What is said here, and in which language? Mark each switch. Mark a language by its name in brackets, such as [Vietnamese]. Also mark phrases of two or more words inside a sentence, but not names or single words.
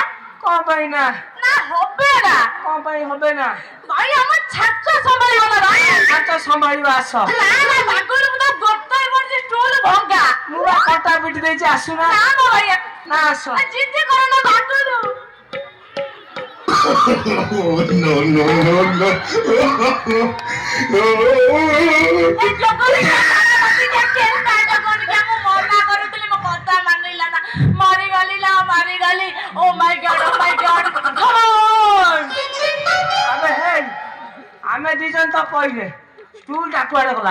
[Odia] କଣ ପାଇଁ ନା ନା ହବେ ନା କଣ ପାଇଁ হবে ନା ଭାଇ ଆମ ଛାତ ସମ୍ଭାଳିବ ନା ଭାଇ। ହାତ ସମ୍ଭାଳିବା ଆସ। ନା ନା ପାଗଲୁ ମୁଁ ତ ଗୋଟାଏ ପଡିଛି ଷ୍ଟୁଲ ଭଙ୍ଗା। ମୁଁ ବା କଟା ପିଟି ଦେଇଛି ଆସୁନା ନା ମୋ ଭାଇଆ ନା ଆସ। ଜିଦ୍ଦି କର ନା ପାଗଲୁ। [English] Oh, no, no, no, no. [Odia] ଏ ଜଗରି ମତେ କେନ୍ ପାଠ କରିକି ମୁଁ ମନା କରୁଥିଲି ମୋ କଥା ମାନିଲା ନା। ମରିଗଲି ନା ମରିଗଲି। [English] Oh my god come on. [Odia] ଆମେ ଦି ଜଣ ତ କହିଲେ ଷ୍ଟୁଲ ଟା କୁଆଡେ ଗଲା?